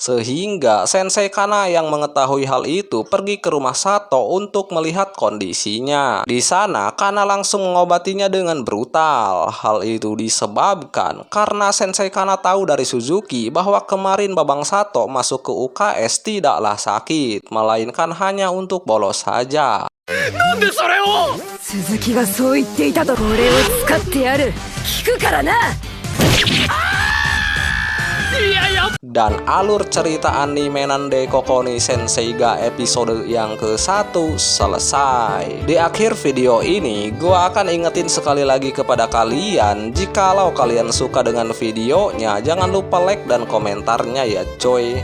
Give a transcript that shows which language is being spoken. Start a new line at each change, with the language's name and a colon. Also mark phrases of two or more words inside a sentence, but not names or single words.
Indonesian: Sehingga sensei Kana yang mengetahui hal itu pergi ke rumah Sato untuk melihat kondisinya. Di sana, Kana langsung mengobatinya dengan brutal. Hal itu disebabkan karena sensei Kana tahu dari Suzuki bahwa kemarin Babang Sato masuk ke UKS tidaklah sakit, melainkan hanya untuk bolos saja.
Japanese: なんでそれを。鈴木がそう言っていたと。これを使ってやる。聞くからな。
Indonesian: Dan alur cerita anime Nande Kokoni Senseiga episode yang ke-1 selesai. Di akhir video ini, gua akan ingetin sekali lagi kepada kalian, jikalau kalian suka dengan videonya, jangan lupa like dan komentarnya ya coy.